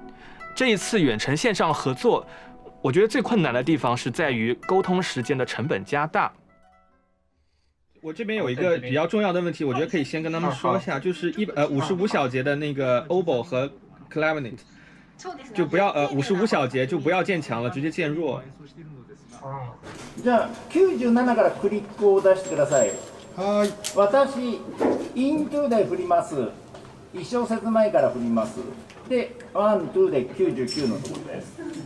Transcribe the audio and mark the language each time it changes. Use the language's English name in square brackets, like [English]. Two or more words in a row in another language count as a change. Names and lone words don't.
[Chinese] 这一次远程线上合作，我觉得最困难的地方是在于沟通时间的成本加大。我这边有一个比较重要的问题，我觉得可以先跟他们说一下，就是55小节的那个 oboe 和 clarinet， 就不要55小节就不要渐强了，直接渐弱。 [Japanese] じゃあ97からクリックを出してください。はい。私イントゥで振ります。1小節前から振ります。で、ワン、ツーで99のところです。